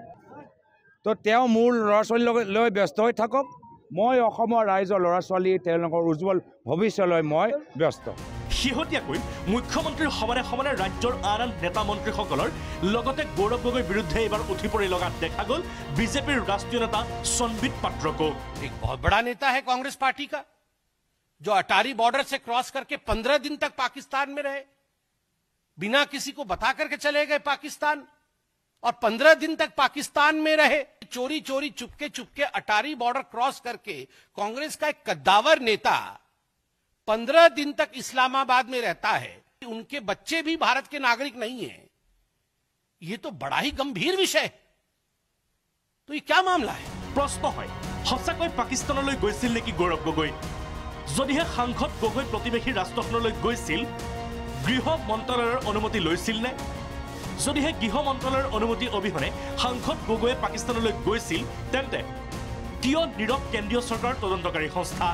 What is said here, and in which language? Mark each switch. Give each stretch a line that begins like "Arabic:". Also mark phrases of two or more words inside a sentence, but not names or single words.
Assamese: তো তেওঁ মোৰ ল'ৰা ছোৱালী লৈ ব্যস্ত হৈ থাকক, মই অসমৰ ৰাইজৰ ল'ৰা ছোৱালী তেওঁলোকৰ উজ্জ্বল ভৱিষ্যতলৈ মই ব্যস্ত। শেহতীয়াকৈ মুখ্যমন্ত্ৰীৰ সমানে সমানে ৰাজ্যৰ আন আন নেতা মন্ত্ৰীসকলৰ লগতে গৌৰৱ গগৈৰ বিৰুদ্ধে এইবাৰ উঠি পৰি লগাত দেখা গ'ল বিজেপিৰ ৰাষ্ট্ৰীয় নেতা সম্বিত পাত্ৰকো।
Hindi: एक बहुत बड़ा नेता है कांग्रेस पार्टी का, जो अटारी बॉर्डर से क्रॉस करके 15 दिन तक पाकिस्तान में रहे, बिना किसी को बता करके चले गए पाकिस्तान, और 15 दिन तक पाकिस्तान में रहे। चोरी चोरी चुपके अटारी बॉर्डर क्रॉस करके कांग्रेस का एक कद्दावर नेता 15 दिन तक इस्लामाबाद में रहता है। उनके बच्चे भी भारत के नागरिक नहीं हैं। ये तो बड़ा ही गंभीर विषय है। तो ये क्या मामला है? प्रश्न है
Assamese: सचाকৈ পাকিস্তানলৈ গৈছিল নেকি গৌৰৱ গগৈ? যদিহে সাংসদ গগৈ প্ৰতিবেশী ৰাষ্ট্ৰখনলৈ গৈছিল, গৃহ মন্ত্ৰালয়ৰ অনুমতি লৈছিল নে? যদিহে গৃহ মন্ত্ৰালয়ৰ অনুমতি অবিহনে সাংসদ গগৈয়ে পাকিস্তানলৈ গৈছিল, তেন্তে কিয় নীৰৱ কেন্দ্ৰীয় চৰকাৰৰ তদন্তকাৰী সংস্থা?